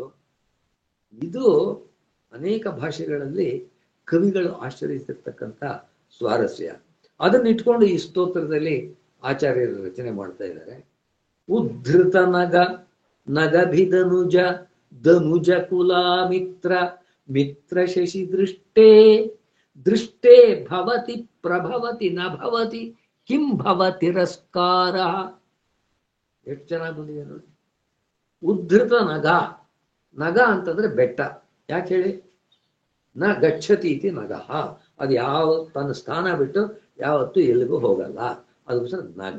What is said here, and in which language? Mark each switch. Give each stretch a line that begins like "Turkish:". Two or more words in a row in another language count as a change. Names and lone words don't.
Kannada: ಇದು ಅನೇಕ ಭಾಷೆಗಳಲ್ಲಿ ಕವಿಗಳು ಆಶ್ರಯಿಸಿರ್ತಕ್ಕಂಥ ಸ್ವಾರಸ್ಯ. ಅದನ್ನ ಇಟ್ಕೊಂಡು ಈ ಸ್ತೋತ್ರದಲ್ಲಿ ಆಚಾರ್ಯರು ರಚನೆ ಮಾಡ್ತಾ ಇದ್ದಾರೆ.
Sanskrit: ಉದ್ಧೃತ ನಗ ನಗಭಿಧನುಜ ಧನುಜ ಕುಲಾ ಮಿತ್ರ ಮಿತ್ರ ಶಶಿ ದೃಷ್ಟೇ ದೃಷ್ಟೇ ಭವತಿ ಪ್ರಭವತಿ ನ ಭವತಿ ಕಿಂ ಭವ ತಿರಸ್ಕಾರ.
Kannada: ಎಷ್ಟು ಚೆನ್ನಾಗಿ ಬಂದಿದೆ ನೋಡಿ.
Sanskrit: ಉದ್ಧೃತ ನಗ,
Kannada: ನಗ ಅಂತಂದ್ರೆ ಬೆಟ್ಟ. ಯಾಕೆ ಹೇಳಿ?
Sanskrit: ನ ಗಚ್ಚತಿ ಇತಿ ನಗಃ.
Kannada: ಅದು ಯಾವ ತನ್ನ ಸ್ಥಾನ ಬಿಟ್ಟು ಯಾವತ್ತೂ ಎಲ್ಲಿಗೂ ಹೋಗಲ್ಲ, ಅದಕ್ಕೋಸ್ಕರ ನಗ.